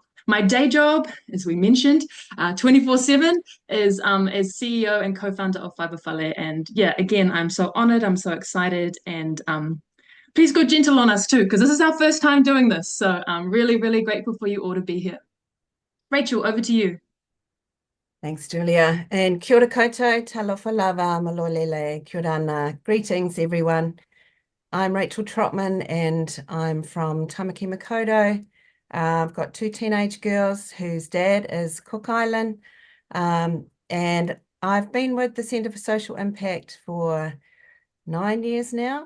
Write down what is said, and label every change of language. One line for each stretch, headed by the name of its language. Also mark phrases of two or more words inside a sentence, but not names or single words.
English: My day job, as we mentioned, 24/7 is as CEO and co-founder of Fibre Fale. And yeah, again, I'm so honored, I'm so excited, and please go gentle on us too, because this is our first time doing this. So I'm really, really grateful for you all to be here. Rachael, over to you. Thanks, Julia. And
Māori: kia ora koutou,
Samoan: talofa lava, malolele,
Māori: kia ora ana.
English: Greetings, everyone. I'm Rachael Trotman, and I'm from Tamaki Makaurau. I've got 2 teenage girls whose dad is Cook Island. And I've been with the Centre for Social Impact for 9 years now.